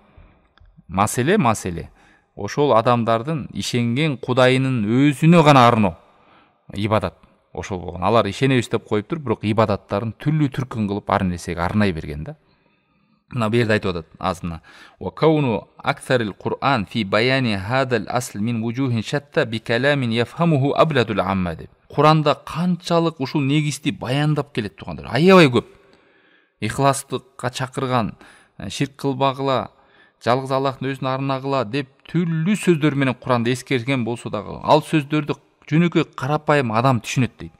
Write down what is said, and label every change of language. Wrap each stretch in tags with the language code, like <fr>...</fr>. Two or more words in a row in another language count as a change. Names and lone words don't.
<ky>Бирок проблема, маселе, ошол адамдардын ишенген кудайынын өзүнө гана арноо ибадат ошол болгон. Алар ишенебиз деп коюптур, бирок ибадаттарын түрлүү түркүн кылып ар нерсеге арнай берген да. Мына бу жерде айтып атат азына.</ky> <ar>وكون أكثر القرآن في بيان هذا الأصل من وجوه شتى بكلام يفهمه أبلد العامة деп.</ar> <ky>Куранда канчалык ушул негизди баяндап келет тугандар. Аябай көп. Ихластыкка чакырган, ширк кылбагыла, жалгыз Аллахтын өзүнө арнагыла деп түрлүү сөздөр менен Куранда эскерген болсо дагы, ал сөздөрдү жөнөкөй карапайым адам түшүнөт дейт.</ky>